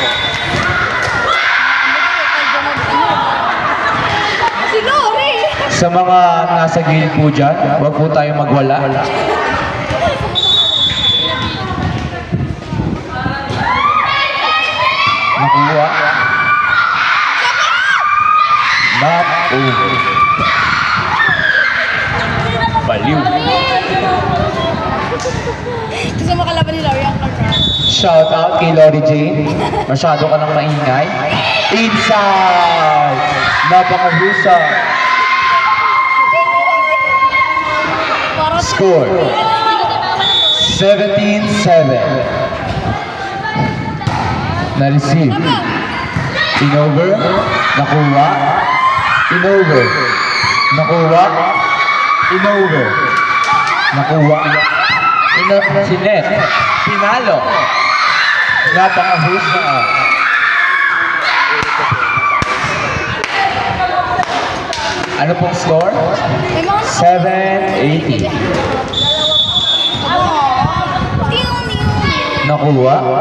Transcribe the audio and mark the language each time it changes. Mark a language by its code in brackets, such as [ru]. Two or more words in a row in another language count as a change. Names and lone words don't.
[tl] Si Lori! Sa mga nasa gilid po dyan, huwag po tayong magwala. Nakuha. [en] Not over. [tl] Baliw. Gusto mo kalaban ni Lori ang kontrado. [en] Shout out [tl] kay Lori Jane. Masyado ka nang maingay. Inside! Napakahusay. Score 17-7. Na-receive. In-over. Nakuha. In-over. Nakuha. In-over. Nakuha. Sinet. Pinalo. Napakahusay. Ano pong score? 7-80. Nakuha.